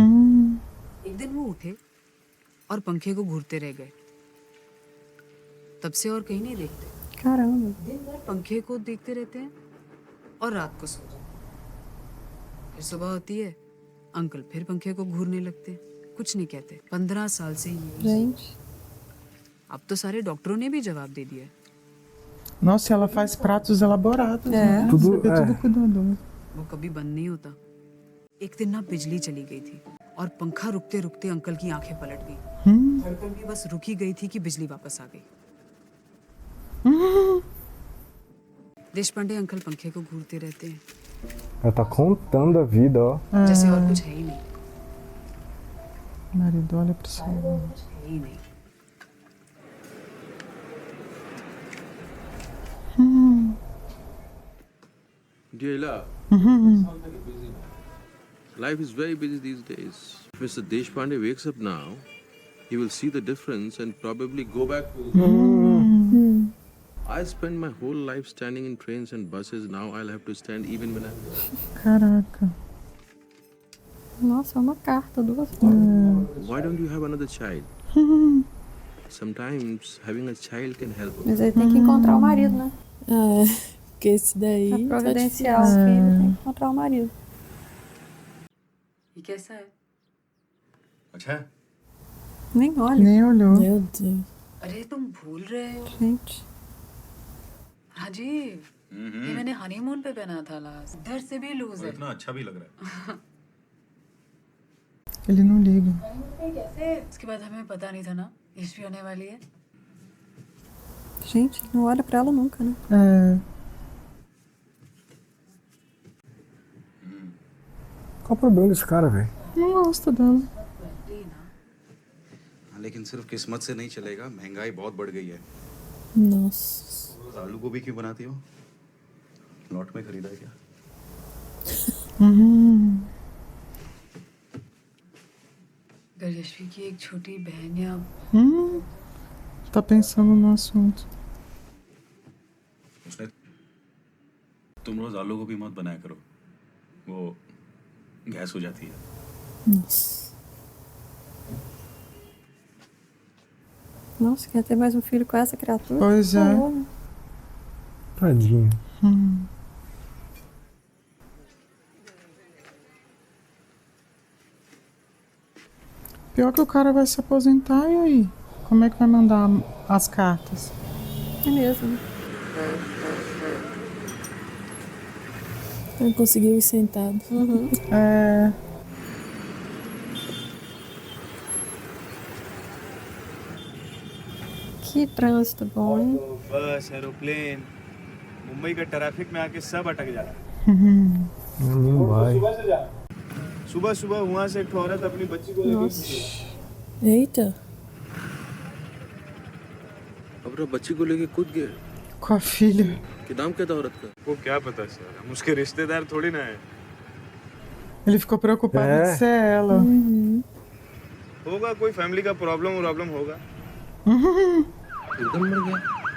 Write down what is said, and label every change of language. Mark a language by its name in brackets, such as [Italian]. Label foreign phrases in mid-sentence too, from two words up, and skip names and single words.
[Hindi] एक दिन वो उठे और पंखे को घूरते रह गए तब से और कहीं नहीं देखते [Portuguese] Caramba. [Hindi] दिन भर पंखे को देखते रहते हैं और रात को सो जाते फिर सुबह होती है अंकल फिर पंखे को घूरने लगते हैं कुछ नहीं कहते 15 साल से ये [Portuguese] Gente. [Hindi] अब तो सारे डॉक्टरों ने भी जवाब दे दिया है [Portuguese] Nossa, ela faz pratos elaborados, É. né? Tudo- Você vê é. tudo cuidadoso. [Hindi] वो कभी बंद नहीं होता एक दिन ना बिजली चली गई थी और पंखा रुकते रुकते अंकल की आंखें पलट गई धड़कन भी बस रुकी गई थी कि बिजली वापस आ गई देशपांडे अंकल पंखे को घूरते रहते हैं [Portuguese] Ela tá contando a vida, ó. [Hindi] जैसे और कुछ है ही नहीं [Portuguese] Marido, olha pro céu. [Hindi] है ही नहीं [English] Deila, life is very busy these days. If Mr. Deshpande wakes up now, he will see the difference and probably go back to his I spend my whole life standing in trains and buses. Now I'll have to stand even when I'm [Portuguese] Caraca. Nossa, é uma carta, 2 folhas. [English] Why don't you have another child? Sometimes having a child can help. [Portuguese] Mas aí tem que encontrar o marido, né? Ah, porque esse daí. Pra tá providenciar o difícil. filho, tem que encontrar o marido. [Hindi] ये कैसा है अच्छा है [Portuguese] Nem olha. Nem olhou. Meu Deus. [Hindi] अरे तुम भूल रहे हो [Portuguese] Gente. [Hindi] राजीव ये मैंने हनीमून पे पहना था लास्ट इधर से भी लूज है इतना अच्छा भी लग रहा है [Portuguese] Ele não liga. [Hindi] कैसे उसके बाद हमें पता नहीं था ना यश भी होने वाली है [Portuguese] Gente, não olha pra ela nunca, né? É. Qual o problema desse cara, velho? Não gosta dela. [Hindi] लेकिन सिर्फ किस्मत से नहीं चलेगा महंगाई बहुत बढ़ गई है [Portuguese] Nossa. [Hindi] रोज आलू गोभी क्यों बनाती हो लॉट में खरीदा है क्या अगर यशवी की एक छोटी बहन या [Portuguese] Tá pensando no assunto. [Hindi] उसने तुम रोज आलू गोभी मत बनाया करो वो गैस हो जाती है [Portuguese] Nossa. Nossa, quer ter mais um filho com essa criatura? Pois Por é. favor, né? Tadinho. Pior que o cara vai se aposentar e aí? Como é que vai mandar as cartas? É mesmo, né? Não conseguiu ir sentado. É. Que trânsito bom, hein? [Hindi] बस एरोप्लेन मुंबई का ट्रैफिक में आके सब अटक जा रहा है [Portuguese] Não vai. [Hindi] सुबह सुबह वहाँ से एक औरत अपनी बच्ची को लेके [Portuguese] Eita. [Hindi] अपना बच्ची को लेके कूद गए [Portuguese] Com a filha. [Hindi] कि नाम क्या था औरत का वो क्या पता सर हम उसके रिश्तेदार थोड़ी ना है [Portuguese] Ele ficou preocupado É. de ser ela. [Hindi] होगा कोई फैमिली का प्रॉब्लम होगा एकदम मर गया